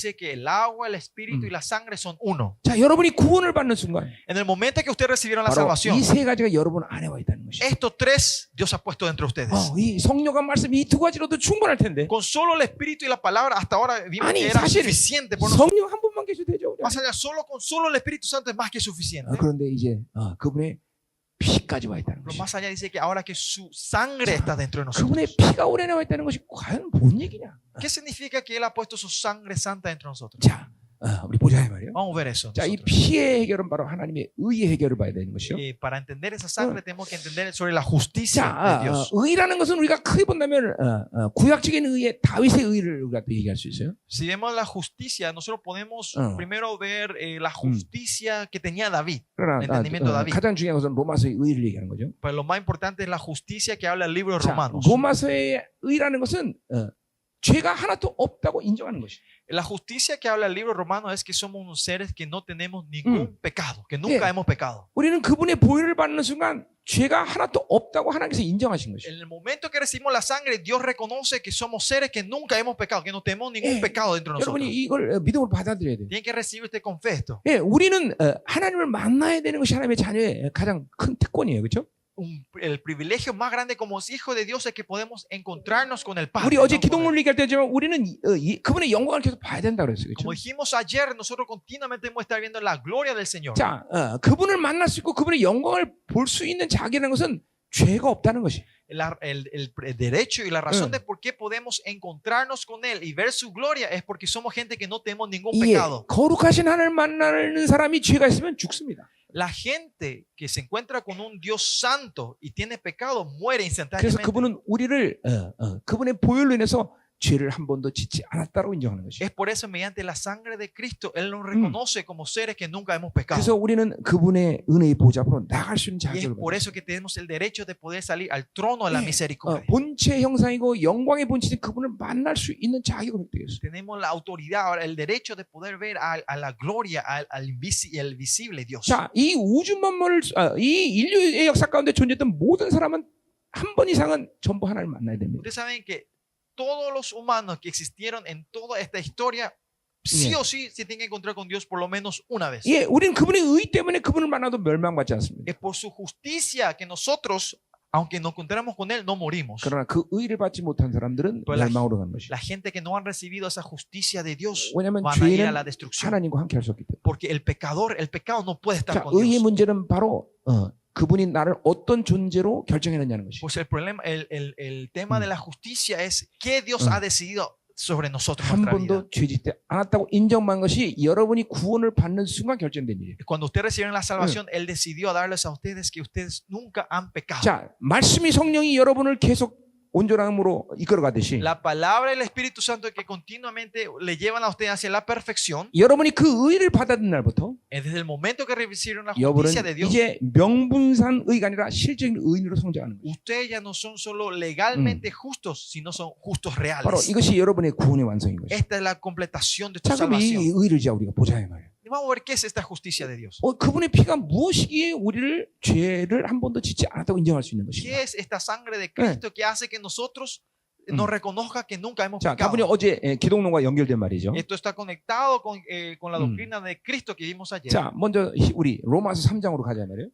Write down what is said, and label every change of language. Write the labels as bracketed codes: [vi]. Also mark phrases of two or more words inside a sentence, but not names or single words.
[es] dice que el agua, el espíritu y la sangre son uno. [ko] 자, 여러분이 구원을 받는 순간 [es] En el momento que ustedes recibieron la [ko] 바로 [es] salvación, [ko] 이 세 가지가 여러분 안에 와 있다는 것이. [es] estos tres Dios ha puesto dentro de ustedes. [ko] 이 성령과 말씀 이 두 가지로도 충분할 텐데. [es] Con solo el espíritu y la palabra hasta ahora vimos [ko] 아니, [es] que era [ko] 사실 [es] suficiente por nosotros. [ko] 성령 한 분만 계셔도 되죠. 우리. [es] Más allá, con solo el Espíritu Santo es más que suficiente. [ko] 그런데 이제 그분의 피까지 와 있다는 [es] Pero [ko] 것이. [es] más allá dice que ahora que su sangre está dentro de nosotros. [ko] 그분의 피가 우리 안에 와 있다는 것이 과연 뭔 얘기냐? [es] ¿Qué significa que Él ha puesto su sangre santa dentro de nosotros? [ko] 자, 우리 보자 이 말이에요. [es] Vamos a ver eso. [ko] 자, 이 [es] nosotros. [ko] 피의 해결은 바로 하나님의 의의 해결을 봐야 되는 것이요. [es] Para entender esa sangre tenemos que entender sobre la justicia de [ko] 자, [es] Dios. [ko] 의라는 것은 우리가 크게 본다면 구약적인 의의 다윗의 의를 우리가 또 얘기할 수 있어요. [es] Si vemos la justicia, nosotros podemos primero ver la justicia que tenía David. [ko] 그러나 [es] entendimiento de David. [ko] 가장 중요한 것은 로마서의 의를 얘기하는 거죠. [es] Pero lo más importante es la justicia que habla el libro de [ko] 자, [es] Romanos. [ko] 로마서의 의라는 것은 죄가 하나도 없다고 인정하는 것이. [es] La justicia que habla el libro romano es que somos unos seres que no tenemos ningún pecado, que nunca hemos pecado. [ko] 우리는 그분의 보혈을 받는 순간 죄가 하나도 없다고 하나님께서 인정하신 것이. [es] En el momento que recibimos la sangre, Dios reconoce que somos seres que nunca hemos pecado, que no tenemos ningún pecado dentro de nosotros. [ko] 여러분이 이걸 믿음으로 받아들여야 돼요. [es] Tienen que recibir este confesto. [ko] 예, 우리는 하나님을 만나야 되는 것이 하나님의 자녀의 가장 큰 특권이에요, 그렇죠? [es] El privilegio más grande como hijos de Dios es que podemos encontrarnos con el Padre. [ko] 우리 어제 [es] ¿no? [ko] 기독론을 얘기할 때지만 우리는 그분의 영광을 계속 봐야 된다 그랬어요, 그렇죠? [es] Como dijimos ayer, nosotros continuamente hemos estar viendo la gloria del Señor. [ko] 자, 그분을 만날 수 있고 그분의 영광을 볼 수 있는 자기라는 것은 죄가 없다는 것이. [es] El derecho y la razón de por qué podemos encontrarnos con Él y ver su gloria es porque somos gente que no tenemos ningún [ko] 예, [es] pecado. [ko] 거룩하신 하나님을 만나는 사람이 죄가 있으면 죽습니다. [es] La gente que se encuentra con un Dios santo y tiene pecado muere [ko] 그래서 [es] instantáneamente. [ko] 그분은 우리를 그분의 보혈로 인해서 죄를 한 번도 짓지 않았다고 인정하는 것이. [es] Es por eso, mediante la sangre de Cristo, Él nos reconoce como seres que nunca hemos pecado. [ko] 그래서 우리는 그분의 은혜의 보좌 앞으로 나갈 수 있는 [es] Y es [ko] 자격을 [es] por [ko] 받아요. [es] eso que tenemos el derecho de poder salir al trono de la misericordia. [ko] 본체의 형상이고 영광의 본체인 그분을 만날 수 있는 자격을 획득했어요. [es] Tenemos la autoridad, ahora el derecho de poder ver a la gloria, al visible Dios. [ko] 자, 이 우주 만물을 이 인류의 역사 가운데 존재했던 모든 사람은 한 번 이상은 전부 하나님을 만나야 됩니다. [es] Ustedes saben que todos los humanos que existieron en toda esta historia, sí o sí, se tienen que encontrar con Dios por lo menos una vez. [ko] 예, 우리는 그분의 의 때문에 그분을 만나도 멸망받지 않습니다. [es] Es por su justicia que nosotros, aunque nos encontráramos con Él, no morimos. [ko] 그러나 그 의를 받지 못한 사람들은 [es] Pero [ko] 멸망으로 가는 것이. [es] La gente que no han recibido esa justicia de Dios [ko] 왜냐하면 [es] van a ir a [ko] 죄는 [es] la destrucción. [ko] 하나님과 함께 할 수 없기 때문에. [es] Porque el pecado no puede estar [ko] 자, [es] con [ko] 의의 [es] Dios. [ko] 문제는 바로 그분이 나를 어떤 존재로 결정해놨냐는 것이. [es] Pues el problema, el tema de la justicia es que Dios ha decidido sobre nosotros [ko] 한 [es] nuestra vida. [ko] 번도 죄짓지 않았다고 인정한 것이 여러분이 구원을 받는 순간 결정된 일이에요. [es] Cuando ustedes recibieron la salvación, Él decidió darles a ustedes que ustedes nunca han pecado. [ko] 자, 말씀이 성령이 여러분을 계속 온전함으로 이끌어가듯이 [es] La palabra del Espíritu Santo que continuamente le llevan a ustedes hacia la perfección, [ko] 여러분이 그 의를 받아든 날부터 [es] desde el momento que recibieron la [ko] 여러분은 [es] justicia de Dios, [ko] 이제 명분상 의가 아니라 실적인 의인으로 성장하는 거예요. [es] ustedes ya no son solo legalmente justos, sino son justos [ko] 바로 [es] reales. [ko] 이것이 여러분의 구원의 완성인 것이죠. [es] Esta es la completación de tu [ko] 자, 그럼 이 [es] salvación. [ko] 의를 이제 우리가 보자 이 말이에요. [es] Y vamos a ver qué es esta justicia de Dios. [ko] 그분의 피가 무엇이기에 우리를 죄를 한 번도 짓지 않았다고 인정할 수 있는 것인가? [es] ¿Qué es esta sangre de Cristo que hace que nosotros nos reconozca que nunca hemos [ko] 자, [es] pecado? [ko] 다분히 어제 기독론과 연결된 말이죠. [es] Esto está conectado con la doctrina de Cristo que vimos ayer. [ko] 자, 먼저 우리 로마서 3장으로 가자 말이에요.